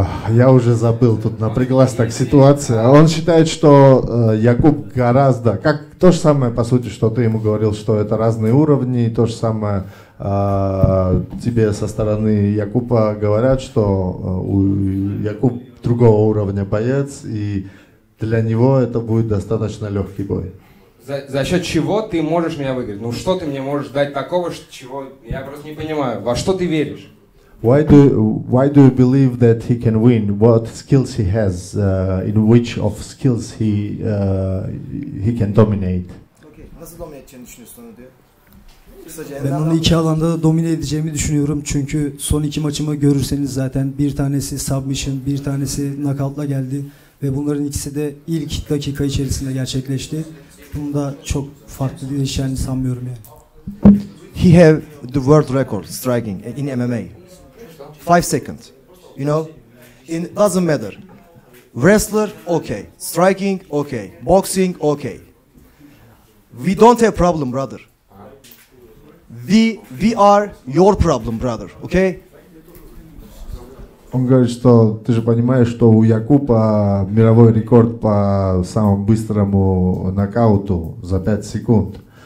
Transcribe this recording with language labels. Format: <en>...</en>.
<ru>Я уже забыл, тут напряглась так ситуация. Он считает, что Якуб гораздо, как то же самое, по сути, что ты ему говорил, что это разные уровни, то же самое тебе со стороны Якуба говорят, что Якуб другого уровня боец, и для него это будет достаточно легкий бой. За счет чего ты можешь меня выиграть? Ну что ты мне можешь дать такого, чего я просто не понимаю. Во что ты веришь?</ru> <en>Why do you believe that he can win? What skills he has? In which of skills he can dominate? Okay.</en> <tr>Nasıl domine edeceğini düşünüyorsun onu diyor. Ben onu 2 alanda da domine edeceğimi düşünüyorum. Çünkü son 2 maçımı görürseniz zaten bir tanesi submission, bir tanesi knockout'la geldi. Ve bunların ikisi de ilk dakika içerisinde gerçekleşti. Bunda çok farklı değişeceğini sanmıyorum yani.</tr> <en>He have the world record striking in MMA. 5 seconds. You know? It doesn't matter. Wrestler, okay. Striking, okay. Boxing, okay. We don't have problem, brother. We are your problem, brother. Okay?</en> <ru>Он говорит, что ты же понимаешь, что у Якуба мировой рекорд по самому быстрому нокауту за 5 секунд.</ru>